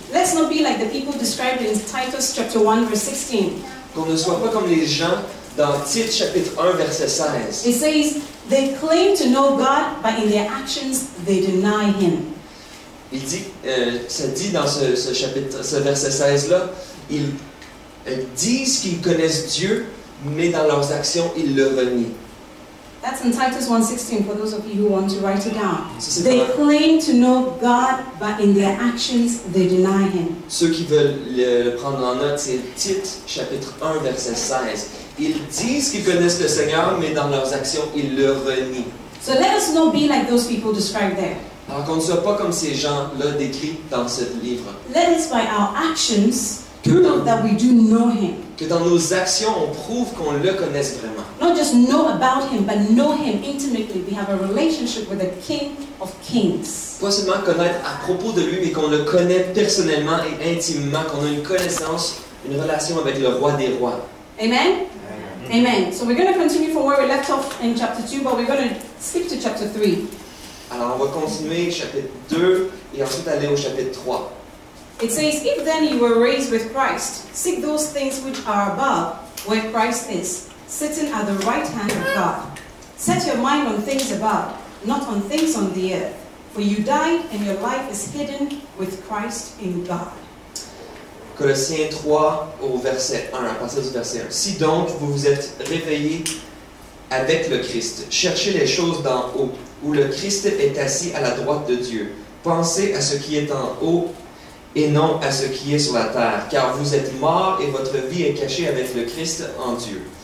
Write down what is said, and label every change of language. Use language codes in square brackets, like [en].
[en] Let's not be like the people described in Titus chapter 1 verse 16. [fr] Qu'on ne soit pas comme les gens dans Tite chapitre 1 verset 16. [en] It says, they claim to know God, but in their actions they deny Him. [fr] Il dit, ça dit dans ce chapitre, ce verset 16-là, ils disent qu'ils connaissent Dieu, mais dans leurs actions, ils le renient. [en] That's in Titus 1:16 for those of you who want to write it down. [fr] Ça, c'est [en] They [fr] vraiment- [en] claim to know God, but in their actions they deny Him. [fr] Ceux qui veulent le prendre en note, c'est Tite chapitre 1 verset 16. Ils disent qu'ils connaissent le Seigneur, mais dans leurs actions, ils le renient. [en] So let us not be like those people described there. [fr] Alors qu'on ne soit pas comme ces gens-là décrits dans ce livre. [en] Let us, by our actions, [fr] Que [en] prove [fr] dans, [en] that we do know Him. [fr] que dans nos actions, on prouve qu'on le connaisse vraiment. [en] Not just know about Him, but know Him intimately. We have a relationship with the King of Kings. [fr] Pas seulement connaître à propos de lui, mais qu'on le connaît personnellement et intimement, qu'on a une connaissance, une relation avec le roi des rois. Amen? Amen. [en] So we're going to continue from where we left off in chapter 2, but we're going to skip to chapter 3. [fr] Alors on va continuer chapitre 2 et ensuite aller au chapitre 3. [en] It says, if then you were raised with Christ, seek those things which are above, where Christ is, sitting at the right hand of God. Set your mind on things above, not on things on the earth. For you died, and your life is hidden with Christ in God. [fr] Colossiens 3 au verset 1, à partir du verset 1. Si donc vous vous êtes réveillés avec le Christ, cherchez les choses d'en haut, où le Christ est assis à la droite de Dieu. Pensez à ce qui est en haut et non à ce qui est sur la terre, car vous êtes morts et votre vie est cachée avec le Christ en Dieu.